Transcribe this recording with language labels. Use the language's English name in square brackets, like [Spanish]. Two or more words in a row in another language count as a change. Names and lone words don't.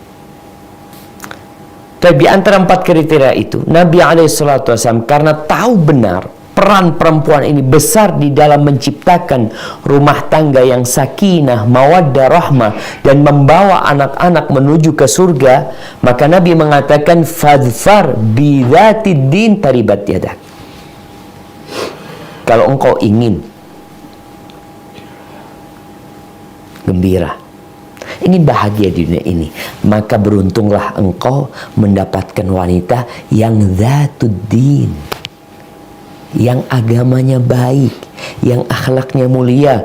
[Indonesian] Tapi antara 4 kriteria itu, Nabi SAW karena tahu benar peran perempuan ini besar di dalam menciptakan rumah tangga yang sakinah, mawaddah, rahmah, dan membawa anak-anak menuju ke surga, maka Nabi mengatakan [Arabic] فاظفر بذات الدين تربت يداك. [Indonesian] Kalau engkau ingin gembira, ingin bahagia di dunia ini, maka beruntunglah engkau mendapatkan wanita yang [Arabic] ذات الدين, [Indonesian] yang agamanya baik, yang akhlaknya mulia.